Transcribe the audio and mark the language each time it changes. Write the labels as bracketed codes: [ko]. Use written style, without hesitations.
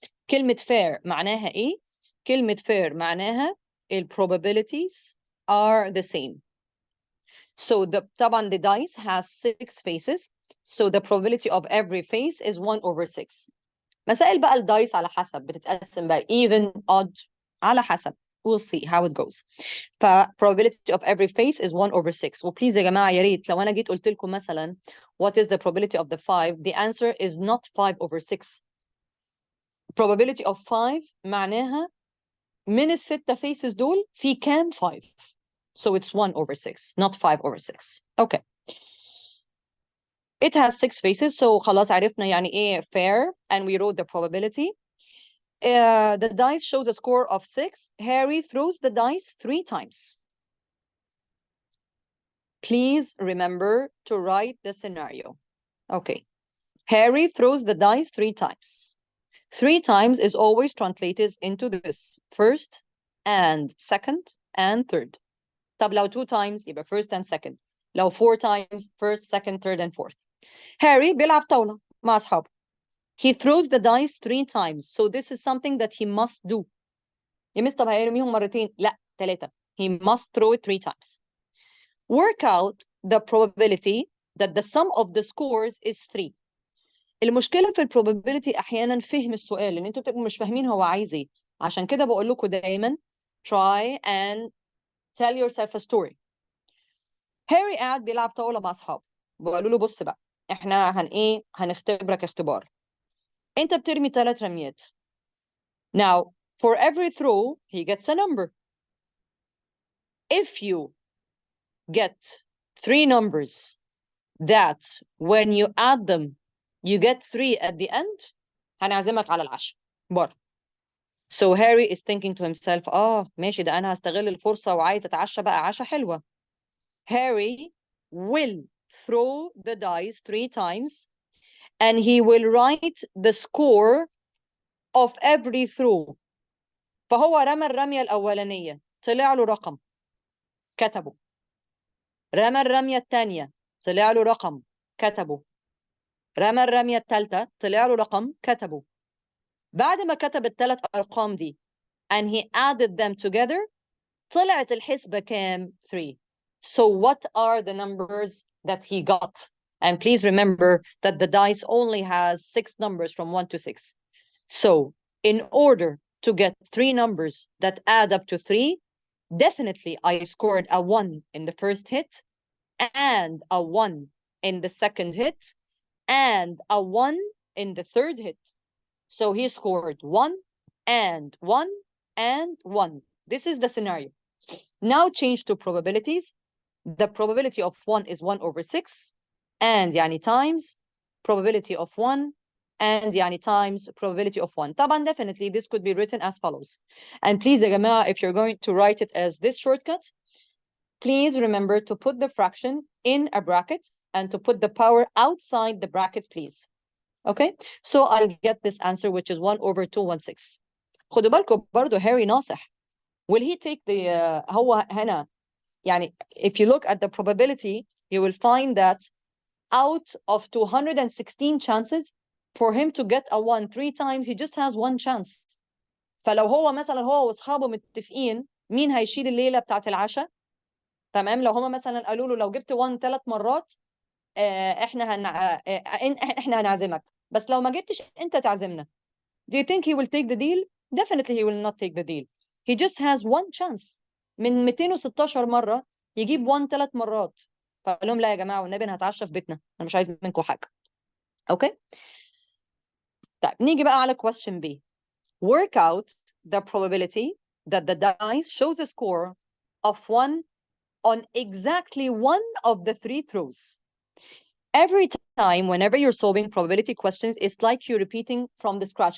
[ar] كلمة fair معناها ايه؟ كلمة fair معناها ال [en] probabilities are the same. So طبعا the dice has 6 faces, so the probability of every face is 1 over 6. [ar] مسائل بقى الدايس على حسب بتتقسم بقى even odd على حسب. [en] We'll see how it goes. probability of every face is 1 over 6. [ar] وبليز يا جماعة يا ريت لو أنا جيت قلت لكم مثلا [en] what is the probability of the 5, the answer is not 5 over 6. [ar] probability of 5 معناها من ال6 faces دول في كام 5. [en] So it's 1 over 6, not 5 over 6. Okay. It has 6 faces, so [ar] خلاص عرفنا يعني ايه [en] fair, and we wrote the probability. The dice shows a score of 6. Harry throws the dice 3 times. Please remember to write the scenario. Okay. Harry throws the dice 3 times. 3 times is always translated into this: first and second and third. [ar] طب لو [en] 2 times يبقى first and second. لو 4 times, first, second, third and fourth. [ar] Harry بيلعب طاولة مع أصحابه. [en] He throws the dice 3 times. So this is something that he must do. [ar] يا مس طب هيرميهم مرتين؟ لا، 3. [en] He must throw it 3 times. Work out the probability that the sum of the scores is 3. [ar] المشكلة في probability أحيانا فهم السؤال، إن أنتوا بتبقوا مش فاهمين هو عايز إيه. عشان كده بقول لكم دايما [en] try and tell yourself a story. [ar] هاري قاعد بيلعب طاولة مع أصحابه، بقولوا له بص بقى، إحنا هنختبرك اختبار. أنت بترمي 3 رميات. [en] Now, for every throw, he gets a number. If you get 3 numbers that when you add them, you get 3 at the end, [ar] هنعزمك على العشاء بره. [en] So Harry is thinking to himself, [ar] ماشي، ده أنا هستغل الفرصة وعايز أتعشى بقى عشاء حلوة. [en] Harry will throw the dice 3 times and he will write the score of every throw. [ar] فهو رمى الرمية الأولانية، طلع له رقم، كتبه. رمى الرمية الثانية، طلع له رقم، كتبه. رمى الرمية الثالثة، طلع له رقم، كتبه. بعد ما كتب الثلاث أرقام دي [en] and he added them together, [ar] طلعت الحسبة كام؟ 3. [en] So what are the numbers that he got? And please remember that the dice only has 6 numbers from 1 to 6. So in order to get 3 numbers that add up to 3, definitely I scored a 1 in the first hit and a 1 in the second hit and a 1 in the third hit. So he scored 1 and 1 and 1. This is the scenario. Now change to probabilities. The probability of 1 is 1 over 6, and يعني times probability of 1, and يعني times probability of 1. طبعا definitely this could be written as follows. And please يا جماعة, if you're going to write it as this shortcut, please remember to put the fraction in a bracket and to put the power outside the bracket, please. Okay, so I'll get this answer, which is 1 over 216. [ar] خدوا بالكم برضو هاري ناصح. [en] Will he take the [ar] هو هنا يعني [en] if you look at the probability, you will find that out of 216 chances for him to get a 1 3 times, he just has 1 chance. [ar] فلو هو مثلا هو واصحابه متفقين مين هيشيل الليله بتاعت العشاء، تمام، لو هما مثلا قالوا له لو جبت 1 3 مرات احنا هنعزمك، بس لو ما جبتش انت تعزمنا. [en] Do you think he will take the deal? Definitely he will not take the deal. He just has 1 chance. [ar] من 216 مرة يجيب 1 3 مرات. فقال لهم لا يا جماعة والنبي أنا هتعشى في بيتنا، أنا مش عايز منكم حاجة. أوكي؟ طيب نيجي بقى على [en] question B. Work out the probability that the dice shows a score of 1 on exactly one of the 3 throws. Every time whenever you're solving probability questions, it's like you're repeating from the scratch.